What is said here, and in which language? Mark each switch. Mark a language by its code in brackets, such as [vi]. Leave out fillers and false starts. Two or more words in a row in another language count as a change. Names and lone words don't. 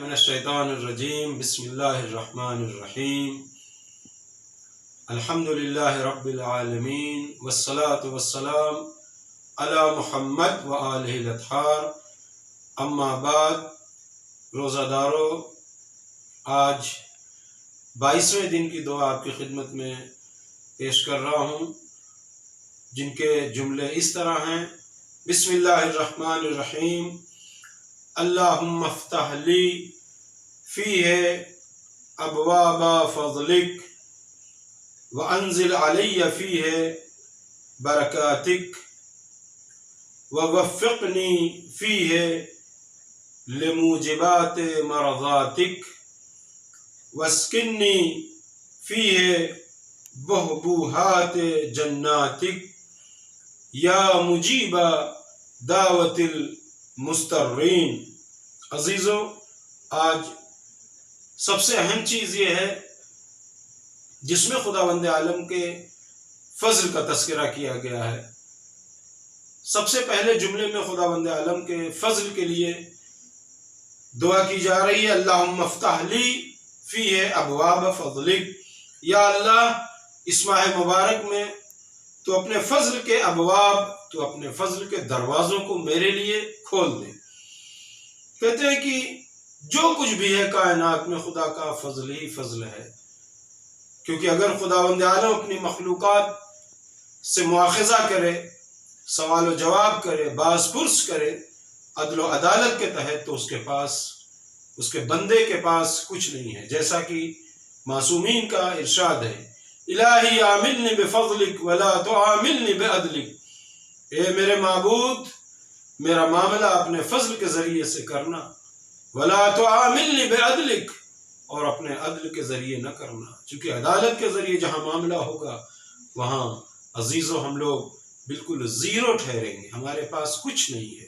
[ar] من الشيطان الرجيم بسم الله الرحمن الرحيم الحمد لله رب العالمين والصلاة والسلام على محمد وآله الأطهار أما بعد. [hi] रोज़ादारों, आज 22वें दिन की दुआ आपकी खिदमत में पेश कर रहा हूँ, जिनके जुमले इस तरह हैं। [ar] بسم الله الرحمن الرحيم اللهم افتح لي فيه أبواب فضلك وأنزل علي فيه بركاتك ووفقني فيه لموجبات مرضاتك وأسكني فيه بحبوحات جنانك يا مجيب دعوة المضطرين. [hi] अजीज़ों, आज सबसे अहम चीज़ ये है जिसमें खुदावंद आलम के फजल का तस्करा किया गया है। सबसे पहले जुमले में खुदावंद आलम के फजल के लिए दुआ की जा रही है। [ar] اللهم افتح لي فيه أبواب فضلك, [hi] या अल्लाह इस माह मुबारक में तो अपने फजल के अबवाब, तो अपने फजल के दरवाज़ों को मेरे लिए खोल दे। कहते हैं कि जो कुछ भी है कायनात में खुदा का फजल ही फजल है, क्योंकि अगर खुदावंद आलम अपनी मखलूक़ात से मुआख़ज़ा करे, सवाल व जवाब करे, बास पुरस करे अदल व अदालत के तहत, तो उसके पास, उसके बंदे के पास कुछ नहीं है। जैसा कि मासूमीन का इरशाद है, [ar] إلهي عاملني بفضلك ولا تعاملني بعدلك, [hi] ए मेरे माबूद, मेरा मामला अपने फजल के ज़रिए से करना, [ar] ولا تعاملني بعدلك, [hi] और अपने अदल के ज़रिए न करना, चूँकि अदालत के ज़रिए जहाँ मामला होगा वहाँ अजीज़ों हम लोग बिल्कुल ज़ीरो ठहरेंगे, हमारे पास कुछ नहीं है।